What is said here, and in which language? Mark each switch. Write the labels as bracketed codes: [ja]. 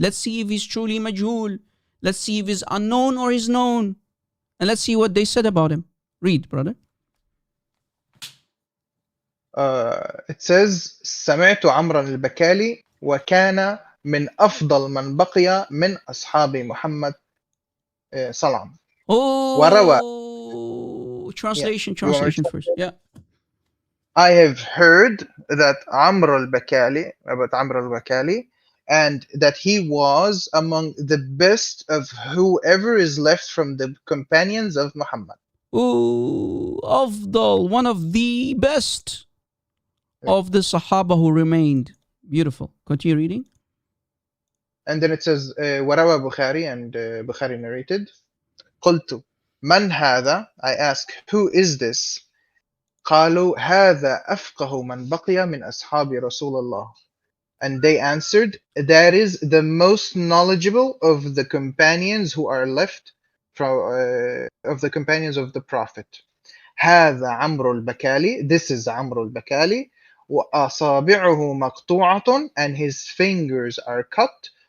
[en] Let's see if he's truly majhul. Let's see if he's unknown or he's known. And let's see what they said about him. Read, brother. It says [ar] سمعت عمرو البكالي وكان من أفضل من بقي من أصحاب محمد صلى. [en] Oh, [ar] وروى. [en] translation Yeah. first. Yeah. I have heard that Amr al-Bakali, about Amr al-Bakali, and that he was among the best of whoever is left from the companions of Muhammad. Ooh, Afdal, one of the best of the Sahaba who remained. Beautiful. Continue reading. And then it says, [ar] وروى [en] Bukhari, and Bukhari narrated, [ar] قلت من هذا? [en] I ask, who is this? [ar] قالوا هذا أفقه من بقي من أصحاب رسول الله. [en] And they answered, that is the most knowledgeable of the companions who are left from of the companions of the Prophet. [ar] هذا عمرو البكالي, [en] this is عمرو البكالي, [ar] وأصابعه مقطوعة, [en] and his fingers are cut.